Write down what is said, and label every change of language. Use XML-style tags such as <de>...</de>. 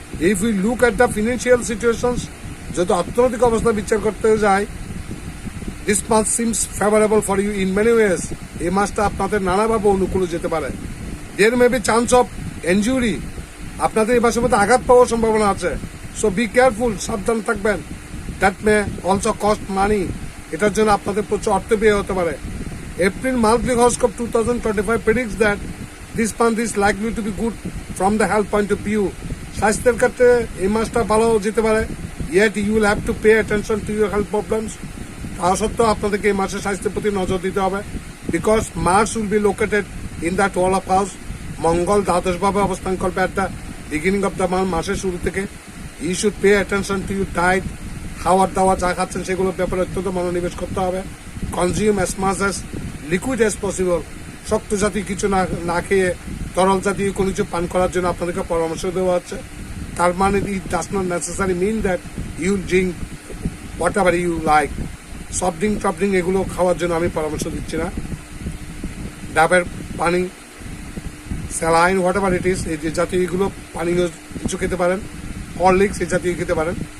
<en>if you look at the financial situations,</en> <bn>যদি অর্থনৈতিক অবস্থা বিচার করতে যায়,</bn> <en>This month seems favourable for you in many ways.</en> <bn>এই মাসটা আপনাদের নানাভাবে অনুকূলে যেতে পারে।</bn> <en>There may be chance of injury.</en> <bn>আপনাদের এই মাসের মধ্যে আঘাত পাওয়ার সম্ভাবনা আছে,</bn> <en>so be careful,</en> <bn>সাবধান থাকবেন।</bn> <en>That may also cost money.</en> <bn>এটার জন্য আপনাদের প্রচুর অর্থ ব্যয় হতে পারে।</bn> <en>April monthly horoscope 2025 predicts that this month is likely to be good from the health point of view.</en> <bn>স্বাস্থ্যের ক্ষেত্রে এই মাসটা ভালো যেতে পারে।</bn> <en>Yet you will have to pay attention to your health problems.</en> <bn>তা সত্ত্বেও আপনাদেরকে এই মাসে স্বাস্থ্যের প্রতি নজর দিতে হবে।</bn> <en>Because Mars will be located in the 12th house.</en> <bn>মঙ্গল দ্বাদশ ভাবে অবস্থান করবে</bn> <en>at the beginning of the month,</en> <bn>মাসের শুরু থেকে।</bn> <en>You should pay attention to your diet.</en> <bn>খাওয়ার দাওয়া যা খাচ্ছেন সেগুলোর ব্যাপারে অত্যন্ত মনোনিবেশ করতে হবে।</bn> <en>Consume as much as liquid as possible.</en> <bn>শক্ত জাতীয় কিছু না খেয়ে তরল জাতীয় কোনো কিছু পান করার জন্য আপনাদেরকে পরামর্শ দেওয়া হচ্ছে। তার মানে</bn> <en>It does not necessary mean that you drink whatever you like.</en> <bn>Soft drink top drink এগুলো খাওয়ার জন্য আমি পরামর্শ দিচ্ছি না। ডাবের পানি, স্যালাইন,</bn> <en>whatever it is,</en> <bn>এই যে জাতীয় এগুলো পানীয় কিছু খেতে পারেন, হরলিক্স এই জাতীয় খেতে পারেন।</bn>